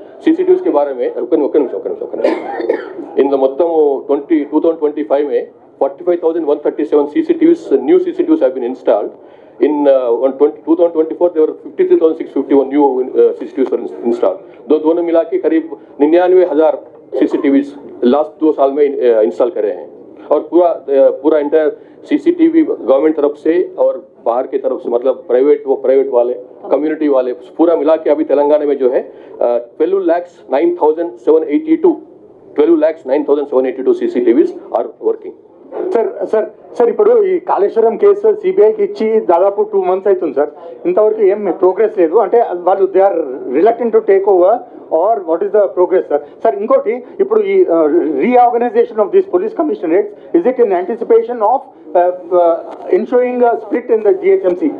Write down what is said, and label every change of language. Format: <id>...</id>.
<hi>सीसीटीव्स के बारे में</hi> <te>ఒక నిమిషం ఇందులో మొత్తం</te> <en>2025</en> <hi>में</hi> <en>45,137 CCTVs, new CCTVs have been installed. In 2024 there were 53,651 new CCTVs were installed.</en> <hi>दोनों मिला के करीब 99,000 CCTVs लास्ट 2 साल में इंस्टॉल करे हैं. और पूरा इंटायर सीसीटीवी गवर्नमेंट तरफ से और बाहर की तरफ से, मतलब प्राइवेट वाले, कम्युनिटी वाले, पूरा मिला के अभी तेलंगाना में जो है 12,09,782</hi> <en>CCTVs are working.</en> <te>సార్ ఇప్పుడు ఈ కాళేశ్వరం కేసు సిబిఐకి ఇచ్చి దాదాపు 2 months అవుతుంది సార్. ఇంతవరకు ఏం ప్రోగ్రెస్ లేదు. అంటే వాళ్ళు</te> <en>they are reluctant to take over or what is the progress</en> <te>sir? Sir ఇంకోటి, ఇప్పుడు ఈ</te> <en>Reorganization of this police commissionerates is it in anticipation of ensuing split in the GHMC?</en>